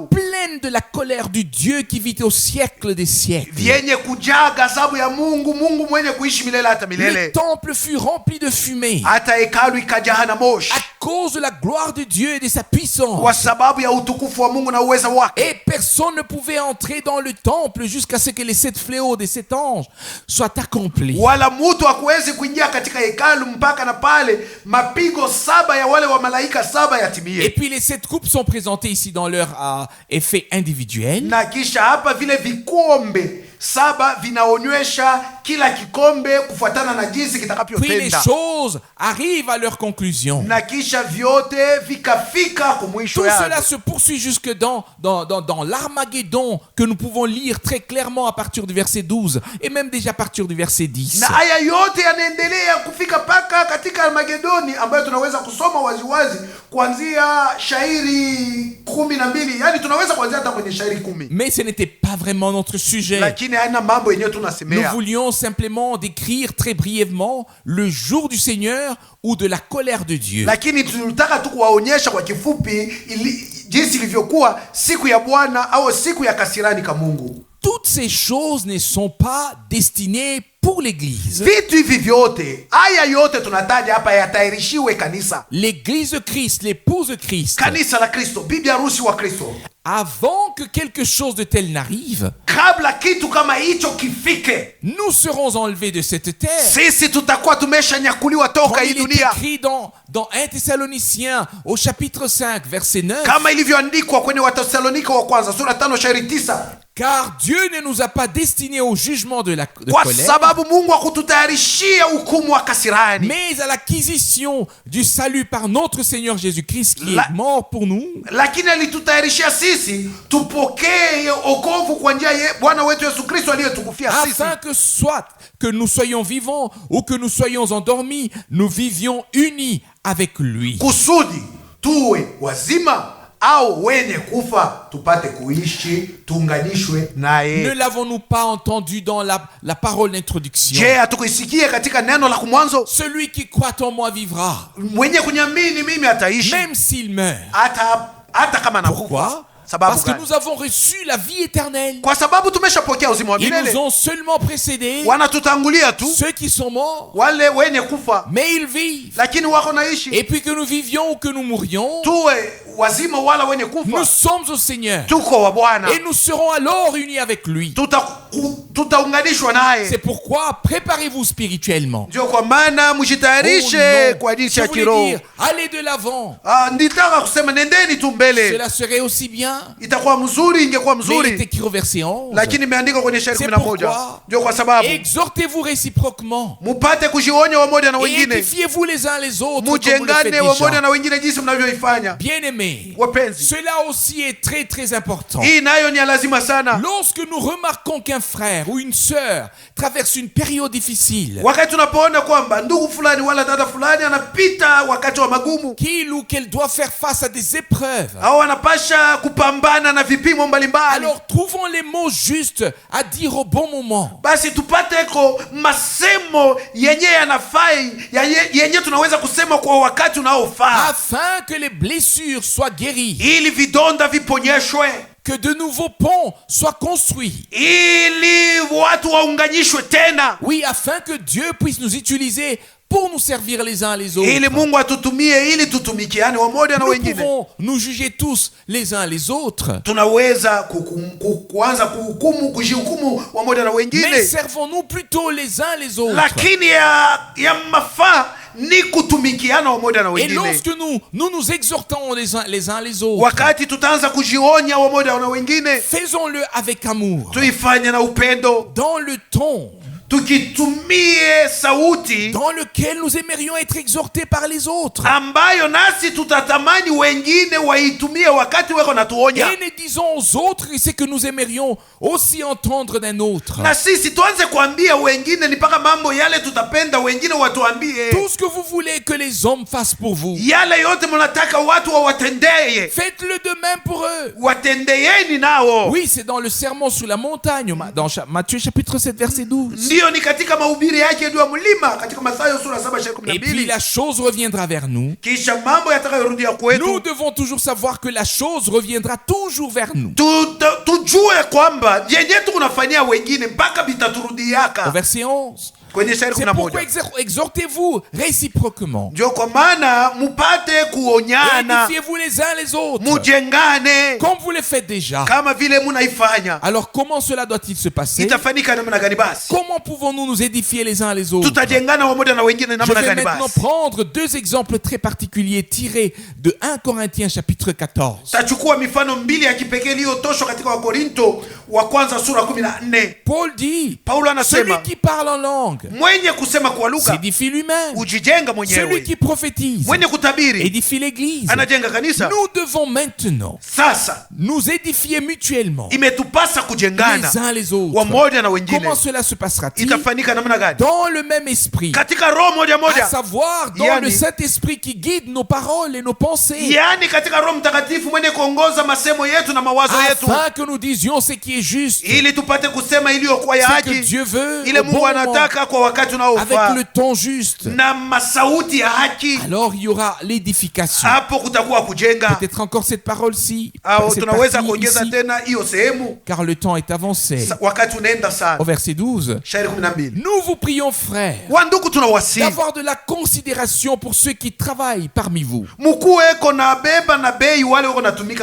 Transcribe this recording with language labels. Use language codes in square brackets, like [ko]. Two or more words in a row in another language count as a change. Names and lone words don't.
[fr] pleine de la colère du Dieu qui vit au siècle des siècles. [sw] vyenye kujaa ghadhabu ya Mungu mwenye kuishi milele hata [fr] Le [sw] milele. [fr] temple fut rempli de fumée [sw] Hata hekalu ikajaa na moshi, [fr] à cause de la gloire de Dieu et de sa puissance. [sw] kwa sababu ya utukufu wa Mungu na uweza wake. [fr] Et personne ne pouvait entrer dans le temple jusqu'à ce que les 7 fléaux des 7 anges soient accomplis. [sw] Wala mtu hakuwezi kuingia katika hekalu mpaka na pale mapigo 7 ya wale wa malaika 7 [fr] Et [sw] yatimie. [fr] puis les 7 coupes sont présentées ici dans leur effet individuel. [sw] Na kisha hapa vile vikombe 7 vinaonyesha kila kikombe kufuatana na jinsi [fr] Puis les [sw] kitakavyotenda. [fr] choses arrivent à leur conclusion. [sw] Na kisha vyote vikafika kumwisho [fr] Tout cela [sw] yake. [fr] se poursuit jusque dans l'Armageddon que nous pouvons lire très clairement à partir du verset 12 et même déjà à partir du verset 10. [sw] Na haya yote yanaendelea kufika paka katika Armagedoni, ambayo tunaweza kusoma waziwazi kuanzia shairi 12, yani tunaweza kuanzia hata kwenye shairi 10. [fr] Mais ce n'était pas vraiment notre sujet. [sw] Lakini haina mambo yenyewe [fr] Nous [sw] tunasemea. [fr] voulions simplement décrire très brièvement le jour du Seigneur ou de la colère de Dieu. [sw] Lakini tulitaka tu kuwaonyesha kwa kifupi jinsi ilivyokuwa siku ya Bwana au siku ya kasirani ka Mungu. [fr] Toutes ces choses ne sont pas destinées pour l'Église. [sw] Vitu hivi vyote, haya yote tunataja hapa yatairishiwe kanisa. [fr] L'Église de Christ, l'épouse de Christ. [sw] Kanisa la Kristo, bibi harusi wa Kristo. [fr] Avant que quelque chose de tel n'arrive, [sw] Kabla kitu kama hicho kifike, [fr] nous serons enlevés de cette terre. [sw] sisi tutakuwa tumeshanyakuliwa toka [fr] Comme [sw] hii [fr] il est [sw] dunia. [fr] écrit dans 1 Thessaloniciens au chapitre 5 verset 9. [sw] Kama ilivyoandikwa kwenye Wathesalonika wa kwanza sura 5 shairi 9. [fr] Car Dieu ne nous a pas destinés au jugement de [sw] Kwa [fr] colère, [sw] sababu Mungu hakututayarishia hukumu wa kasirani, [fr] mais à l'acquisition du salut par notre Seigneur Jésus-Christ qui est mort pour nous, [sw] lakini alitutayarishia sisi tupokee okovu kwa njia ya Bwana wetu Yesu Kristo aliyetukufia sisi, [fr] afin que soit que nous soyons vivants ou que nous soyons endormis, nous vivions unis avec lui. [sw] kusudi tuwe wazima au wenye kufa tupate kuishi tuunganishwe [fr] Ne [sw] naye. [fr] l'avons-nous pas entendu dans la parole d'introduction? [sw] Je, hatukuisikie katika neno la kumwanzo? [fr] Celui qui croit en moi vivra, [sw] Mwenye kunyamini mimi ataishi [fr] même s'il meurt. [sw] hata kama nakufa. [fr] Pourquoi? [sw] Sababu [fr] Parce que [sw] gani? [fr] nous avons reçu la vie éternelle. [sw] Kwa sababu tumeshapokea uzima wa [fr] Ils [sw] milele. [fr] nous ont seulement précédés, [sw] Wanatutangulia tu [fr] ceux qui sont morts, [sw] wale wenye kufa, [fr] mais ils vivent. [sw] lakini wako naishi. [fr] Et puis que nous vivions ou que nous mourions, [sw] Tuwe wazima wala wenye [fr] Nous [sw] kufa, [fr] sommes au Seigneur. [sw] tuko wa Bwana, [fr] Et nous serons alors unis avec lui. [sw] tutaunganishwa naye. [fr] C'est pourquoi préparez-vous spirituellement. [sw] Ndio kwa maana mjitayarishe kwa ajili [fr] Je [sw] ya [fr] voulais [sw] kiroho. [fr] dire, allez de l'avant. [sw] Nitaka kusema nendeni tu mbele, [fr] Cela serait aussi bien. [sw] itakuwa mzuri, ingekuwa [fr] Mais il est [sw] mzuri, [fr] écrit au verset 11. [sw] lakini imeandikwa kwenye shairi [fr] C'est [sw] 11. [fr] pourquoi [sw] Ndio kwa sababu [fr] exhortez-vous réciproquement. [sw] mupate kujionya wamoja na [fr] Et [sw] wengine, [fr] édifiez-vous les uns les autres comme vous le faites [sw] mujengane wamoja [fr] déjà. [sw] na wengine jinsi mnavyoifanya. [fr] Bien-aimés, [sw] Wapenzi, [fr] cela aussi est très très important. [sw] hii nayo ni ya lazima sana. [fr] Lorsque nous remarquons qu'un frère ou une sœur traverse une période difficile, [sw] Wakati tunapoona kwamba ndugu fulani wala dada fulani anapita wakati wa magumu, [fr] qu'il ou qu'elle doit faire face à des épreuves, [sw] au anapasha kupambana na vipimo mbalimbali, [fr] alors trouvons les mots justes à dire au bon moment. [sw] basi tupateko masemo yenye yanafai, yenye tunaweza kusema kwa wakati unaofaa, [fr] Afin que les blessures soient guéries, [sw] ili vidonda viponyeshwe, [fr] que de nouveaux ponts soient construits. [sw] ili watu waunganishwe tena, [fr] Oui, afin que Dieu puisse nous utiliser pour nous servir les uns les autres. [sw] ili Mungu atutumie ili tutumikiane wamoja na [fr] Nous [sw] wengine. [fr] pouvons nous juger tous les uns les autres. [sw] Tunaweza kuanza kuhukumu, kujihukumu wamoja na [fr] Mais [sw] wengine, [fr] servons-nous plutôt les uns les autres. [sw] lakini ya mafaa ni kutumikiana wamoja na [fr] Et [sw] wengine. [fr] lorsque nous exhortons les uns les autres, [sw] Wakati tutaanza kujionya wamoja na wengine, [fr] faisons-le avec amour, [sw] tuifanye na upendo, [fr] dans le ton [sw] tukitumie sauti [fr] dans lequel nous aimerions être exhortés par les autres. [sw] ambayo nasi tutatamani wengine waitumie wakati weko natuonya. [fr] Et ne disons aux autres ce que nous aimerions aussi entendre d'un autre. [sw] Na sisi tuanze kuambia wengine ni mpaka mambo yale tutapenda wengine watuambie. [fr] Tout ce que vous voulez que les hommes fassent pour vous, [sw] Yale yote mnataka watu wawatendeye, [fr] faites-le de même pour eux. [sw] watendeyeni nao. [fr] Oui, c'est dans le sermon sur la montagne, dans Matthieu chapitre 7, verset 12. [sw] Ndiyo, ni katika mahubiri yake juu ya mlima katika Mathayo sura 7 [fr] Et puis [sw] 12. [fr] la chose reviendra vers nous. [sw] Kisha mambo yatakayorudia [fr] Nous [sw] kwetu, [fr] devons toujours savoir que la chose reviendra toujours vers nous. [sw] tujue kwamba yenye tunafanyia wengine mpaka [fr] Au [sw] vitaturudiaka. [fr] verset 11. [sw] Kwenye shairi [fr] C'est pourquoi [sw] 11. [fr] exhortez-vous réciproquement. [sw] Ndio kwa maana mupate kuonyana, [fr] Édifiez-vous les uns les autres, [sw] mujengane [fr] comme vous le faites déjà. [sw] kama vile munaifanya. [fr] Alors comment cela doit-il se passer? [sw] Itafanyika namna gani basi? [fr] Comment pouvons-nous nous édifier les uns les autres? [sw] Tutajengana wamoja na wengine [fr] Je [sw] namna [fr] vais [sw] gani [fr] maintenant [sw] basi? [fr] prendre deux exemples très particuliers tirés de 1 Corinthiens chapitre 14. [sw] Tachukua mifano mbili ya kipekee iliyotoshwa katika Wakorinto wa kwanza sura 14. [fr] Paul dit, [sw] Paulo [fr] celui [sw] anasema [fr] qui parle en langue [sw] mwenye kusema kwa lugha [fr] s'édifie lui-même. [sw] ujijenga [fr] Celui [sw] mwenyewe, [fr] qui prophétise [sw] mwenye kutabiri [fr] édifie l'église. [sw] anajenga kanisa. [fr] Nous devons maintenant [sw] Sasa [fr] nous édifier mutuellement [sw] imetupasa kujengana [fr] les uns les autres. [sw] wamoja na wengine. [fr] Comment cela se passera-t-il? [sw] Itafanyika namna gani? [fr] Dans le même esprit, [sw] Katika roho moja [fr] à [sw] moja, [fr] savoir dans [sw] Yani- [fr] le Saint-Esprit qui guide nos paroles et nos pensées, [sw] yaani katika Roho Mtakatifu mwenye kuongoza masemo yetu na mawazo yetu, [fr] afin que nous disions ce qui est juste, [sw] ili tupate kusema iliyokuwa ya [fr] ce que [sw] haki, [fr] Dieu veut, [sw] ile [fr] au bon [sw] Mungu [fr] moment, [sw] anataka kwa wakati [fr] avec [sw] unaofaa, [fr] le ton juste. [sw] na masauti ya haki. [fr] Alors il y aura l'édification. [sw] Hapo kutakuwa kujenga. [fr] Peut-être encore cette parole-ci, [sw] Au [fr] cette [sw] tunaweza [fr] partie [sw] kuongeza [fr] ici, [sw] tena hiyo sehemu, [fr] car le temps est avancé. [sw] wakati unaenda [fr] Au [sw] sana. [fr] verset 12, [sw] Shairi 12. [fr] nous vous prions, frères, [sw] Wandugu, tunawasihi [fr] d'avoir de la considération pour ceux qui travaillent parmi vous, [sw] mukuweko na beba na bei wale wako natumika